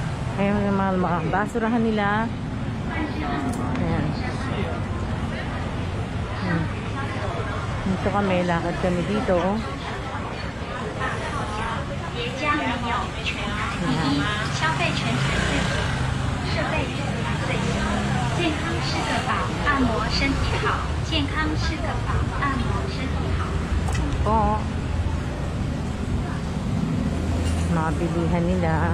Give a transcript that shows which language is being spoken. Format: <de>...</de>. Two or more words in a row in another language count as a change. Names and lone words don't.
<tl>Ayan yung mga basurahan nila. Ayan. Dito kami. Lakad kami dito. Ayan.</tl> <zh>健康是个宝，按摩身体好。健康是个宝，按摩身体好。</zh> <tl>Po. Mga bilihan nila.</tl>